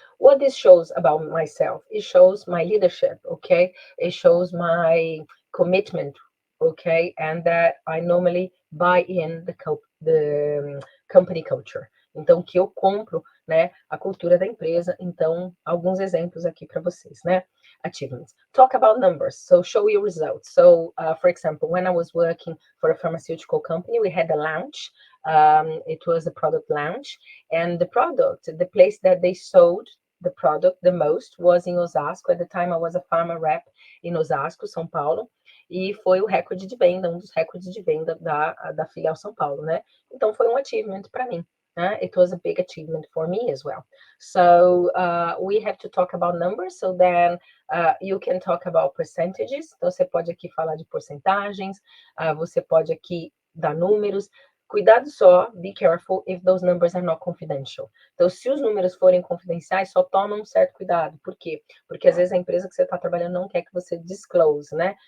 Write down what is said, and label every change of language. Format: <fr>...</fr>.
<en>What this shows about myself? It shows my leadership, okay? It shows my commitment, okay? And that I normally buy in the company culture.</en> <pt>Então, que eu compro, né, a cultura da empresa. Então, alguns exemplos aqui para vocês, né?</pt> <en>Achievements. Talk about numbers. So, show your results. So, for example, when I was working for a pharmaceutical company, we had a launch. It was a product launch. And the product, the place that they sold the product the most was in Osasco. At the time, I was a pharma rep in Osasco, São Paulo.</en> <pt>E foi o recorde de venda, um dos recordes de venda da filial São Paulo, né? Então, foi um achievement para mim.</pt> <en>It was a big achievement for me as well. So we have to talk about numbers, so then you can talk about percentages.</en> <pt>Então, você pode aqui falar de porcentagens, você pode aqui dar números. Cuidado só,</pt> <en>be careful if those numbers are not confidential.</en> <pt>Então, se os números forem confidenciais, só toma um certo cuidado. Por quê? Porque às vezes a empresa que você está trabalhando não quer que você disclose, né?</pt>